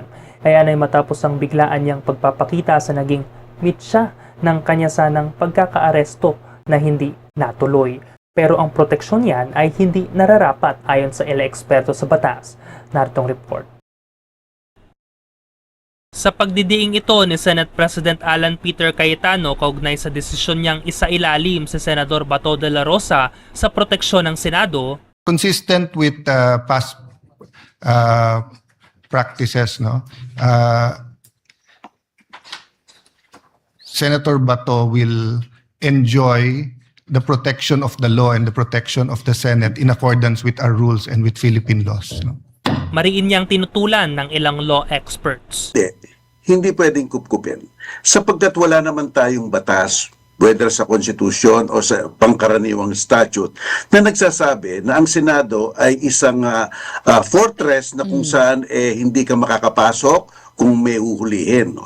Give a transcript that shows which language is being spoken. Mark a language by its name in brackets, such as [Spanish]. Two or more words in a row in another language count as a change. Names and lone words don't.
[Filipino] Kaya ay matapos ang biglaan niyang pagpapakita sa naging mitsa ng kanya sanang pagkakaaresto na hindi natuloy. Pero ang proteksyon niyan ay hindi nararapat ayon sa ilang eksperto sa batas. Naritong report. Sa pagdidiing ito ni Senate President Alan Peter Cayetano kaugnay sa desisyon niyang isailalim si Senador Bato de la Rosa sa proteksyon ng Senado, [English] consistent with past practices, no? Senator Bato will enjoy the protection of the law and the protection of the Senate in accordance with our rules and with Philippine laws. No? [Filipino] mariin niyang tinutulan ng ilang [English] law experts. [Filipino] Hindi pwedeng kupkupin. Sapagkat wala naman tayong batas, whether sa konstitusyon o sa pangkaraniwang statute, na nagsasabi na ang Senado ay isang fortress na kung saan hindi ka makakapasok kung may uhulihin.